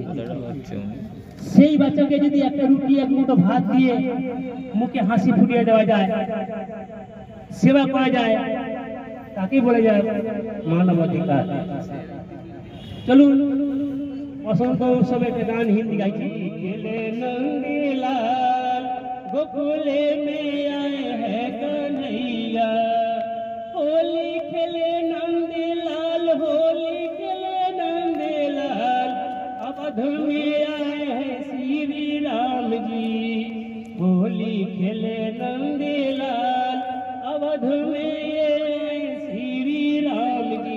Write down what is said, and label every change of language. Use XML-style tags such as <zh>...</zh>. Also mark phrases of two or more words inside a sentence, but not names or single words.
<bn>সেই বাচ্চাকে যদি একটা রুটি এক মুঠো ভাত দিয়ে মুখে হাসি ফুটিয়ে দেওয়া যায়, সেবা করা যায়, তাকে বলে যায় মানবাধিকার। চলুন বসন্ত উৎসবে একটা গান হিন্দি গাইছি।</bn> <hi>गोकुले में आए हैं कन्हैया, होली खेले नंदलाल, होली खेले नंदलाल, अवध में आए हैं श्री राम जी, होली खेले नंदलाल, अवध में श्री राम जी।</hi>